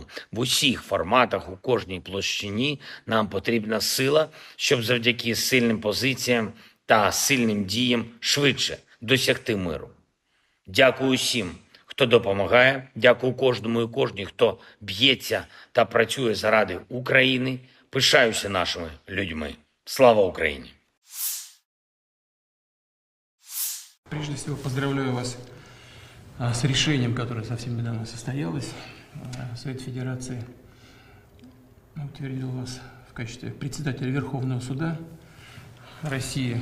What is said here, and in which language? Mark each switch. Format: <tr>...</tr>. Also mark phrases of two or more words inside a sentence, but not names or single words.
<uk>В усіх форматах, у кожній площині нам потрібна сила, щоб завдяки сильним позиціям та сильним діям швидше досягти миру. Дякую усім, хто допомагає, дякую кожному і кожній, хто б'ється та працює заради України. Пишаюся нашими людьми.</uk> <ru>Слава Украине! Прежде всего, поздравляю вас с решением, которое совсем недавно состоялось. Совет Федерации утвердил вас в качестве председателя Верховного суда России.</ru>